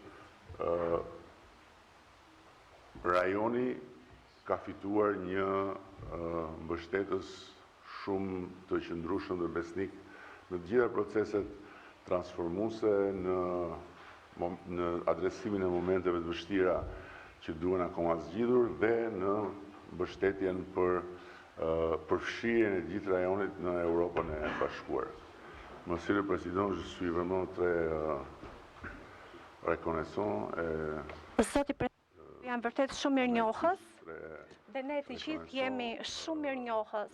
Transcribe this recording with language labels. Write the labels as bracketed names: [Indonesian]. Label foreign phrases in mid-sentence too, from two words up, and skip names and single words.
[Albanian] rajoni ka fituar një mbështetës shumë të qëndrueshëm dhe besnik në të gjitha proceset transformuese, në adresimin e momenteve të vështira që duhen akoma zgjidhur dhe në mbështetjen për përfshirjen e gjithë rajonit në Europën e Bashkuar. [French] Monsieur le Président, je suis vraiment très reconnaissant. [Albanian] Zoti President, jam vërtet shumë mirënjohës dhe ne të gjithë jemi shumë mirënjohës